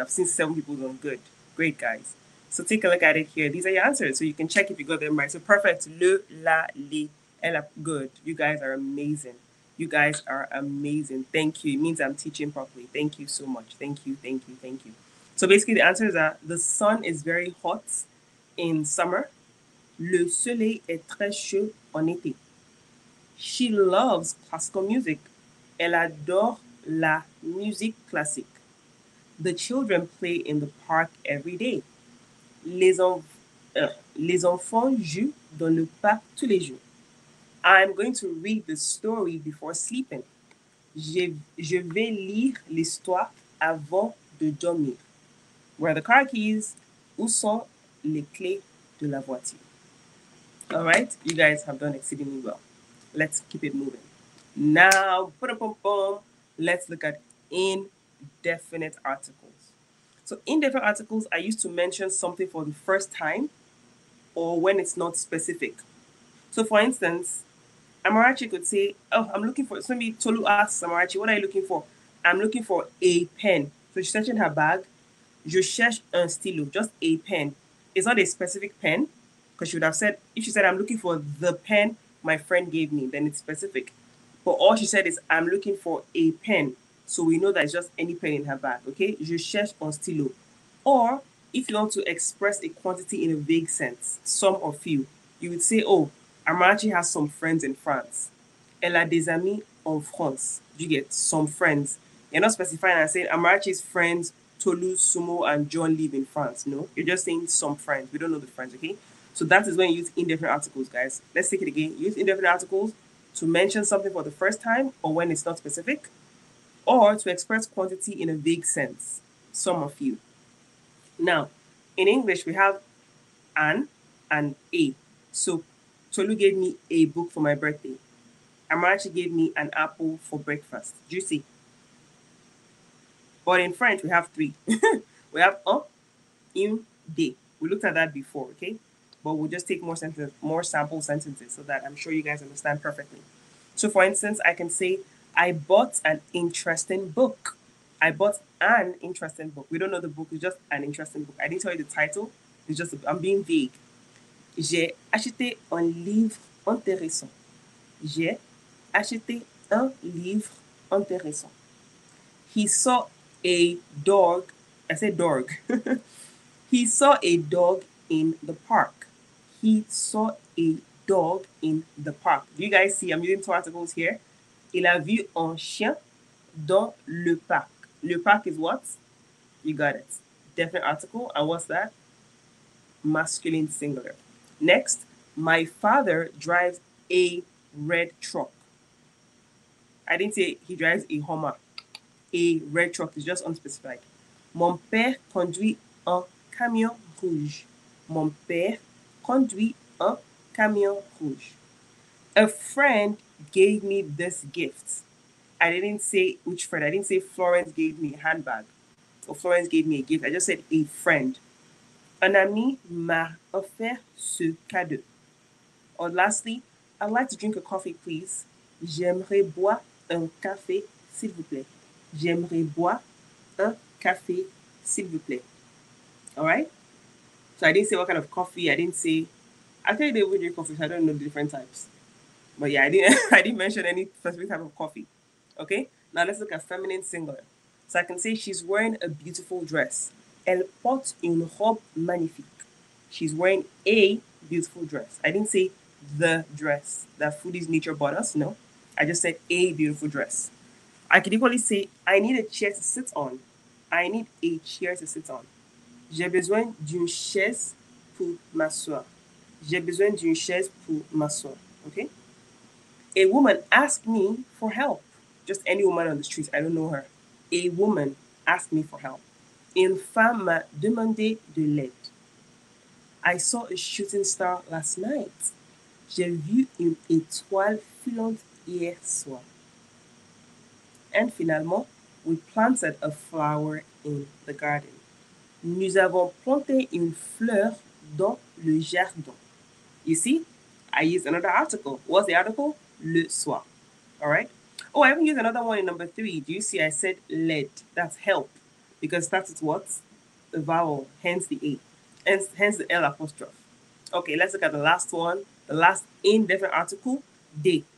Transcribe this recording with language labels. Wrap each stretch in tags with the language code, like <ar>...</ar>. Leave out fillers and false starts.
<en>I've seen 7 people on good. Great, guys. So take a look at it here. These are your answers, so you can check if you got them right. So perfect. Le, la, li, ella. Good. You guys are amazing. You guys are amazing. Thank you. It means I'm teaching properly. Thank you so much. Thank you. Thank you. Thank you. So basically, the answers are the sun is very hot in summer.</en> <fr>Le soleil est très chaud en été.</fr> <en>She loves classical music.</en> <fr>Elle adore la musique classique.</fr> <en>The children play in the park every day.</en> <fr>Les, enf- les enfants jouent dans le parc tous les jours.</fr> <en>I'm going to read the story before sleeping.</en> <fr>Je vais lire l'histoire avant de dormir.</fr> <en>Where are the car keys?</en> <fr>Où sont les clés de la voiture?</fr> <en>All right, you guys have done exceedingly well. Let's keep it moving. Now, let's look at indefinite articles. So, indefinite articles are used to mention something for the first time or when it's not specific. So, for instance, Amarachi could say, "Oh, I'm looking for." So maybe Tolu asks Amarachi, "What are you looking for?" "I'm looking for a pen." So she's searching her bag.</en> <fr>Je cherche un stylo,</fr> <en>just a pen. It's not a specific pen because she would have said, if she said, "I'm looking for the pen my friend gave me," then it's specific. But all she said is, "I'm looking for a pen." So we know that it's just any pen in her bag, okay?</en> <fr>Je cherche un stylo.</fr> <en>Or if you want to express a quantity in a vague sense, some or few, you would say, "Oh, Amarachi has some friends in France.</en> <fr>Elle a des amis en France."</fr> <en>You get some friends. You're not specifying and saying Amarachi's friends, Toulouse, Sumo, and John live in France. No, you're just saying some friends. We don't know the friends, okay? So that is when you use indefinite articles, guys. Let's take it again. Use indefinite articles to mention something for the first time or when it's not specific, or to express quantity in a vague sense, some or few. Now, in English, we have an and a. So, Tolu gave me a book for my birthday. Amarachi gave me an apple for breakfast. Do you see? But in French, we have three. We have un, une, des. We looked at that before, okay? But we'll just take more sample sentences so that I'm sure you guys understand perfectly. So, for instance, I can say, I bought an interesting book. I bought an interesting book. We don't know the book, it's just an interesting book. I didn't tell you the title, it's just, I'm being vague.</en> <fr>J'ai acheté un livre intéressant. J'ai acheté un livre intéressant.</fr> <en>He saw a dog. I said dog. He saw a dog in the park. He saw a dog in the park. Do you guys see? I'm using two articles here.</en> <fr>Il a vu un chien dans le parc.</fr> <en>Le parc is what? You got it. Definite article. And what's that? Masculine singular. Next, my father drives a red truck. I didn't say he drives a Hummer. A red truck is just unspecified.</en> <fr>Mon père conduit un camion rouge. Mon père conduit un camion rouge.</fr> <en>A friend gave me this gift. I didn't say which friend. I didn't say Florence gave me a handbag or Florence gave me a gift. I just said a friend.</en> <fr>Un ami m'a offert ce cadeau.</fr> <en>Or lastly, I'd like to drink a coffee, please.</en> <fr>J'aimerais boire un café, s'il vous plaît. J'aimerais boire un café, s'il vous plaît.</fr> <en>All right? So I didn't say what kind of coffee. I didn't say. Actually, they would drink coffee, so I don't know the different types. But yeah, I didn't. I didn't mention any specific type of coffee. Okay. Now let's look at feminine singular. So I can say she's wearing a beautiful dress.</en> <fr>Elle porte une robe magnifique.</fr> <en>She's wearing a beautiful dress. I didn't say the dress that Foodies Nature bought us. No, I just said a beautiful dress. I could equally say I need a chair to sit on. I need a chair to sit on.</en> <fr>J'ai besoin d'une chaise pour m'asseoir. J'ai besoin d'une chaise pour m'asseoir.</fr> <en>Okay? A woman asked me for help. Just any woman on the street. I don't know her. A woman asked me for help.</en> <fr>Une femme m'a demandé de l'aide.</fr> <en>I saw a shooting star last night.</en> <fr>J'ai vu une étoile filante hier soir.</fr> <en>And finalement, we planted a flower in the garden.</en> <fr>Nous avons planté une fleur dans le jardin.</fr> <en>You see, I used another article. What's the article? Le soir. All right. Oh, I even used another one in number 3. Do you see? I said led. That's help because starts with what? The vowel, hence the A, hence the L apostrophe. Okay, let's look at the last one. The last indefinite article, they.</en>